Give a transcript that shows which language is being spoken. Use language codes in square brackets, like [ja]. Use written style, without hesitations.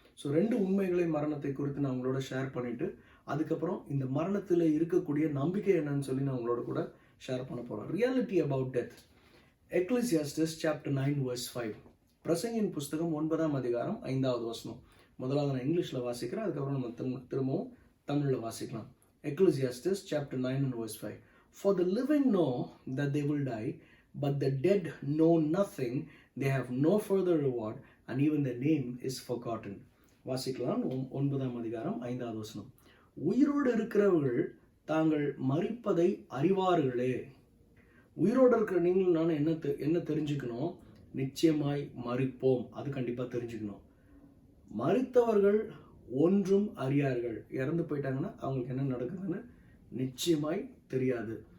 [ta] So 2 உண்மைகளை மரணத்தை குறித்து நான் உங்களோட ஷேர் பண்ணிவிட்டு, அதுக்கப்புறம் இந்த மரணத்தில் இருக்கக்கூடிய நம்பிக்கை என்னன்னு சொல்லி நான் உங்களோட கூட ஷேர் பண்ண போகிறேன். Reality about death. Ecclesiastes chapter 9 [en] verse 5. [ta] பிரசங்கின் புஸ்தகம் 9ஆம் அதிகாரம் 5வது வசனம். முதலாவது நான் இங்கிலீஷில் வாசிக்கிறேன், அதுக்கப்புறம் நம்ம திரும்பவும் தமிழில் வாசிக்கலாம். Ecclesiastes chapter 9 [en] and verse 5. For the living know that they will die, but the dead know nothing. They have no further reward, and even their name is forgotten. [ta] வாசிக்கலாம். 9ஆம் அதிகாரம் 5வது வசனம். உயிரோடு இருக்கிறவர்கள் தாங்கள் மரிப்பதை அறிவார்களே. உயிரோடு இருக்கிற நீங்கள் நான் என்ன தெரிஞ்சுக்கணும்? நிச்சயமாய் மரிப்போம், அது கண்டிப்பாக தெரிஞ்சுக்கணும். மரித்தவர்கள் ஒன்றும் அறியார்கள். இறந்து போயிட்டாங்கன்னா அவங்களுக்கு என்ன நடக்குதுன்னு நிச்சயமாய் தெரியாது.